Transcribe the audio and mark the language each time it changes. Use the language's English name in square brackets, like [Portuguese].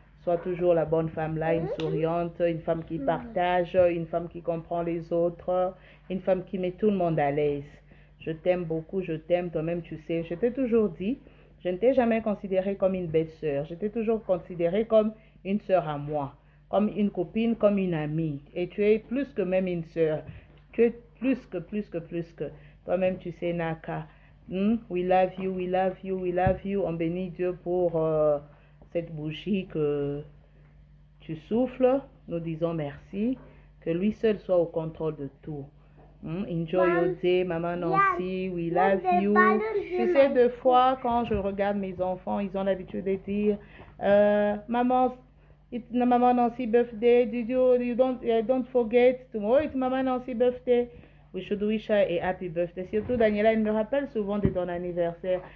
[French] Sois toujours la bonne femme là, une souriante, une femme qui partage, une femme qui comprend les autres, une femme qui met tout le monde à l'aise. Je t'aime beaucoup, je t'aime, toi-même tu sais. Je t'ai toujours dit, je ne t'ai jamais considérée comme une belle-sœur. Je t'ai toujours considérée comme une sœur à moi, comme une copine, comme une amie. Et tu es plus que même une sœur. Tu es plus que. Toi-même tu sais, Naka. [English] We love you, we love you, we love you. [French] On bénit Dieu pour... cette bougie que tu souffles, nous disons merci, que lui seul soit au contrôle de tout. [English] Enjoy your day, Maman Nancy, we love you. [French] Tu sais, deux fois, quand je regarde mes enfants, ils ont l'habitude de dire, Maman, [English] it's Maman Nancy birthday, [French] you don't forget, tomorrow it's Maman Nancy birthday. [English] We should wish her a happy birthday. [French] Surtout, Daniela, elle me rappelle souvent de ton anniversaire.